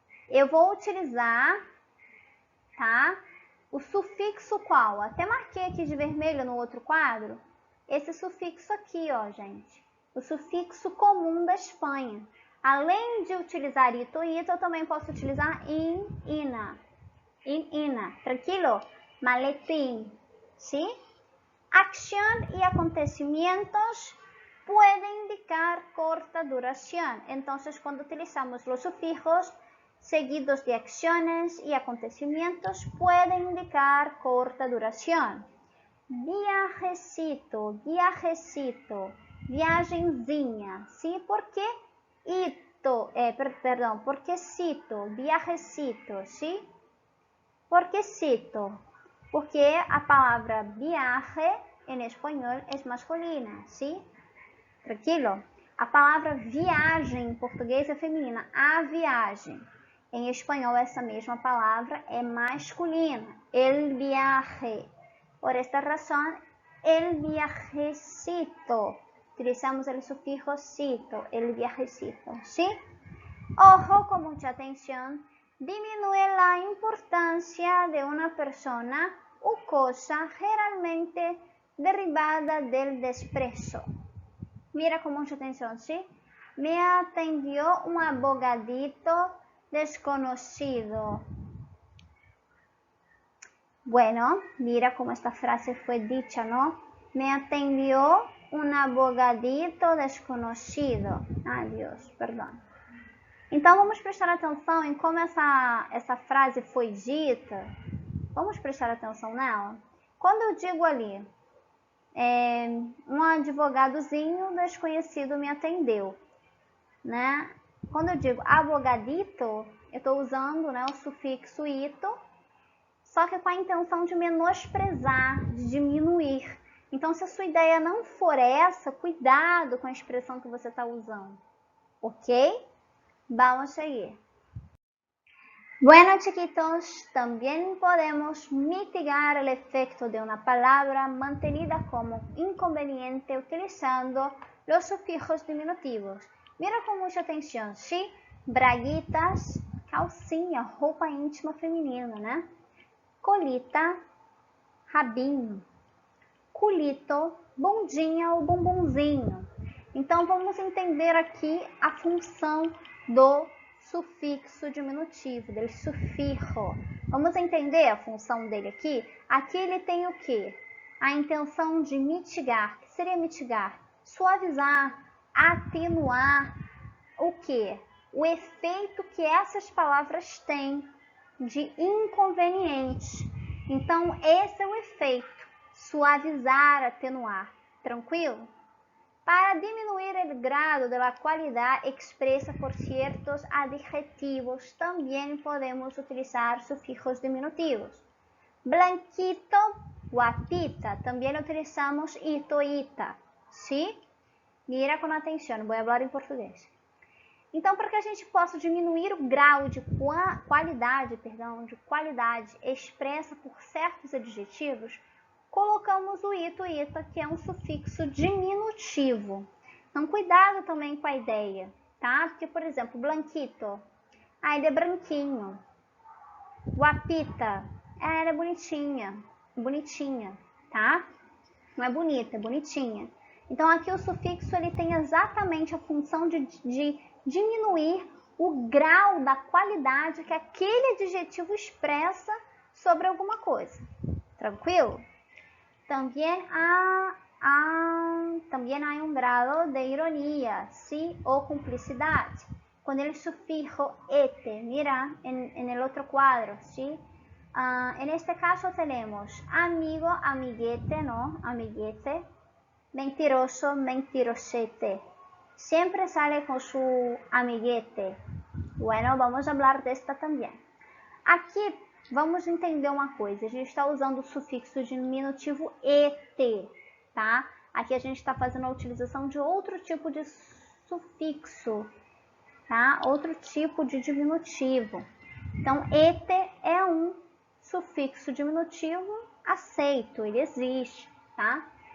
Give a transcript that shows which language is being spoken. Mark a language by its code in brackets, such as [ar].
[pt] Eu vou utilizar, tá? O sufixo qual? Até marquei aqui de vermelho no outro quadro. Esse sufixo aqui, ó, gente. O sufixo comum da Espanha. Além de utilizar ito, ita, eu também posso utilizar in, ina. In, ina. Tranquilo? Maletim. ¿Sí? [es] Acción y acontecimientos pueden indicar corta duración. Entonces, cuando utilizamos los sufijos seguidos de acciones y acontecimientos, pueden indicar corta duración. Viajecito, viajecito, [pt] viagenzinha. [es] ¿Sí? ¿Por qué? ¿Por qué cito? Viajecito, ¿sí? ¿Por qué cito? [pt] Porque a palavra viaje em espanhol é masculina, [es] ¿sí? [pt] Tranquilo? A palavra viagem em português é feminina, a viagem. Em espanhol, essa mesma palavra é masculina, [es] el viaje. [pt] Por esta razão, [es] el viajecito. [pt] Utilizamos o sufijo cito, [es] el viajecito, ¿sí? Ojo, con mucha atención. Disminuye la importancia de una persona o cosa generalmente derivada del desprecio. Mira con mucha atención, ¿sí? Me atendió un abogadito desconocido. Bueno, mira cómo esta frase fue dicha, ¿no? Me atendió un abogadito desconocido. [pt] Ai, Deus, perdão. Então, vamos prestar atenção em como essa frase foi dita. Vamos prestar atenção nela? Quando eu digo ali, um advogadozinho desconhecido me atendeu, né? Quando eu digo abogadito, eu estou usando, né, o sufixo ito, só que com a intenção de menosprezar, de diminuir. Então, se a sua ideia não for essa, cuidado com a expressão que você está usando, ok? [es] Vamos a seguir. Bueno, chiquitos, también podemos mitigar el efecto de una palabra mantenida como inconveniente utilizando los sufijos diminutivos. Mira con mucha atención, ¿sí? [pt] Braguitas, calcinha, roupa íntima feminina, né? Colita, rabinho. Culito, bundinha ou bumbumzinho. Então, vamos entender aqui a função do sufixo diminutivo, dele sufijo. Vamos entender a função dele aqui? Aqui ele tem o quê? A intenção de mitigar. O que seria mitigar? suavizar, atenuar o quê? O efeito que essas palavras têm de inconveniente. Então, esse é o efeito, suavizar, atenuar. Tranquilo? [es] Para diminuir o grado de la qualidad expresa por ciertos adjetivos, también podemos utilizar sufijos diminutivos. Blanquito, guapita, también utilizamos ito, ita, ¿sí? [pt] Mira com atenção, vou falar em português. Então, para que a gente possa diminuir o grau de qualidade expressa por certos adjetivos, colocamos o ito, ita, que é um sufixo diminutivo. Então, cuidado também com a ideia, tá? Porque, por exemplo, blanquito, ele é branquinho. Guapita, ela é bonitinha, tá? Não é bonita, é bonitinha. Então, aqui o sufixo ele tem exatamente a função de diminuir o grau da qualidade que aquele adjetivo expressa sobre alguma coisa. Tranquilo? [es] También hay un grado de ironía, ¿sí? O complicidad. Con el sufijo ete, mira en el otro cuadro, ¿sí? En este caso tenemos amigo, amiguete, ¿no? Amiguete, mentiroso, mentirosete. Siempre sale con su amiguete. Bueno, vamos a hablar de esta también. [pt] Aqui, vamos entender uma coisa. A gente está usando o sufixo diminutivo et, tá? Aqui a gente está fazendo a utilização de outro tipo de sufixo, tá? Outro tipo de diminutivo. Então, et é um sufixo diminutivo aceito, ele existe, tá?